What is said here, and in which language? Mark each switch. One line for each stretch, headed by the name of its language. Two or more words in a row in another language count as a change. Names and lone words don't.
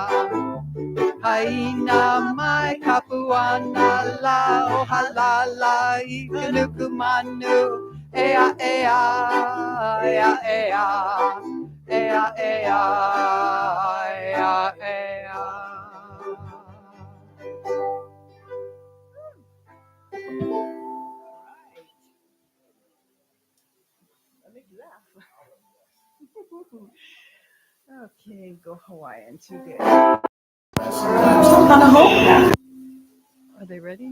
Hawaiian: Haina mai kapuana la o halala I kanuku manu ea ea ea ea ea ea ea ea.
English: That makes you laugh. Okay, go Hawaiian. Too good. Hanaho. Are they ready?